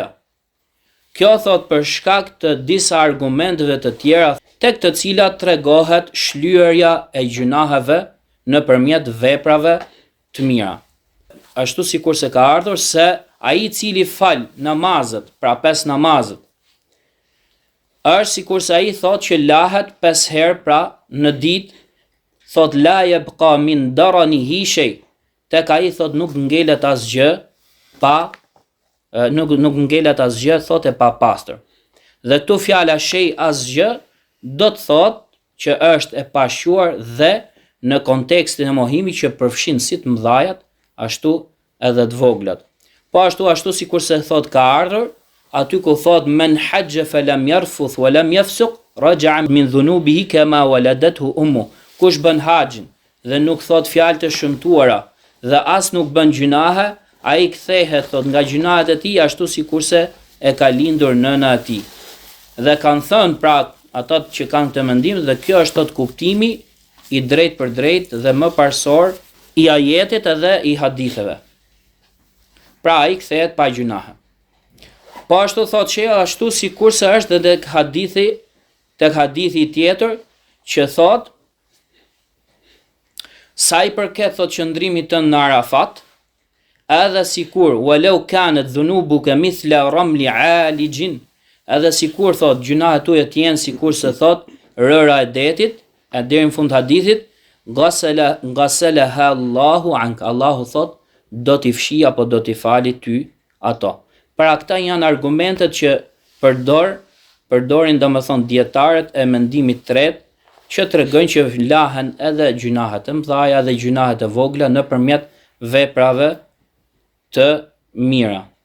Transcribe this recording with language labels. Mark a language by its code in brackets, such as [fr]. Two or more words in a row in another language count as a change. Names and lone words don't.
[sq] Kjo thot për shkak të disa argumenteve të tjera, tek të cilat tregohet shlyerja e gjunaheve nëpërmjet veprave të mira. Ashtu sikur se ka ardhur se ai i cili fal namazet, pra 5 namazet, është sikur se ai thot që lahet 5 herë pra në ditë, thot [ar] لا يبقى من درنه شيء, [sq] tek ai thot nuk ngelet asgjë pa nuk ngelet asgjë thot e pa pastër. Dhe këtu fjala shay asgjë do të thot që është e pashquar dhe në kontekstin e mohimit që përfshin si të mëdhajat, ashtu edhe të voglat. Po ashtu sikur se thot ka ardhur, aty ku thot [ar] من حج فلم يرفث ولم يفسق رجع من ذنوبه كما ولدته أمه. [sq] Kush bën haxhin dhe nuk thot fjalë të shëmtuara dhe as nuk bën gjunahe, ai kthehet thot nga gjunahet e tij ashtu sikurse e ka lindur nëna e tij. Dhe kanë thënë pra ata që kanë këtë mendim, dhe kjo është thot kuptimi i drejt për drejt dhe më parsor i ajetit edhe i haditheve. Pra ai kthehet pa gjunahe. Po ashtu thot që ashtu sikurse është edhe tek hadithi tjetër që thot sa i përket thot qëndrimit të në Arafat, edhe sikur [ar] ولو كانت ذنوبك مثل رمل عالج, [sq] edhe sikur thot gjunahet tuaja të jenë sikur se thot rëra e detit, e deri në fund hadithit, [ar] غسلها الله عنك, [sq] Allahu thot do t'i fshi apo do t'i fali ty ato. Pra këta janë argumentet që përdorin domethënë dietarët e mendimit tret, që tregojnë që lahen edhe gjunahet e mëdha dhe gjunahet e vogla nëpërmjet veprave të mira.